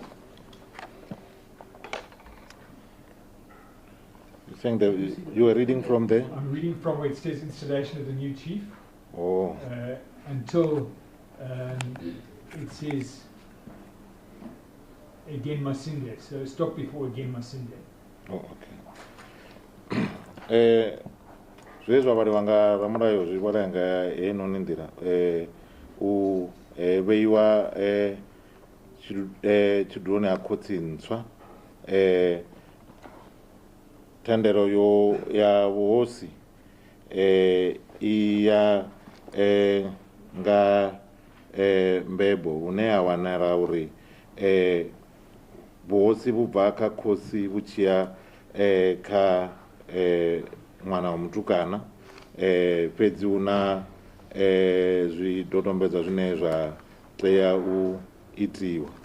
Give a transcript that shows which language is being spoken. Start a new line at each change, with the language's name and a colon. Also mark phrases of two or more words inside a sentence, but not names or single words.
English: You think that you are reading from there? I'm reading from where it says installation of the new chief. Oh. Until it says again Masinde. So stop before again Masinde. Oh, okay.
Venda: Zwezwa vhari vanga ramulayo zwi vhona nga heinoni nḓila u vheiwa tshiduloni ha khotsi ntswa thendelo yo ya vhuhosi i ya nga mbebo hune ha wanala uri vhuhosi vhu bva kha khosi vhu tshiya kha ṅwana wa mutukana fhedzi hu na zwidodombedzwa zwine zwa tea u itiwa.